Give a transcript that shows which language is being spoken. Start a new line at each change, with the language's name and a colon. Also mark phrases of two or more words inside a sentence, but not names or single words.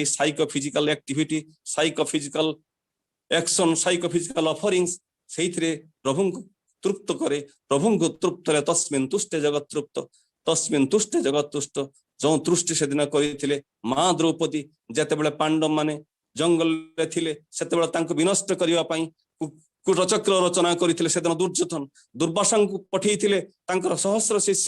English: psychophysical activity psychophysical action psychophysical offerings
Odia: ସେଇଥିରେ ପ୍ରଭୁଙ୍କୁ ତୃପ୍ତ କରେ ପ୍ରଭୁଙ୍କୁ ତୃପ୍ତରେ
Sanskrit: ତସ୍ମିନ୍ ତୁଷ୍ଟେ ଜଗତ ତୃପ୍ତ ତସ୍ମିନ୍ ତୁଷ୍ଟେ ଜଗତ ତୁଷ୍ଟ
Odia: ଯେଉଁ ତୃଷ୍ଟି ସେଦିନ କରିଥିଲେ ମା ଦ୍ରୌପଦୀ ଯେତେବେଳେ ପାଣ୍ଡବ ମାନେ ଜଙ୍ଗଲରେ ଥିଲେ ସେତେବେଳେ ତାଙ୍କୁ ବିନଷ୍ଟ କରିବା ପାଇଁ କୂଟଚକ୍ର ରଚନା କରିଥିଲେ ସେଦିନ ଦୁର୍ଯ୍ୟୋଧନ ଦୁର୍ବାସାଙ୍କୁ ପଠେଇଥିଲେ ତାଙ୍କର ସହସ୍ର ଶିଷ୍ୟ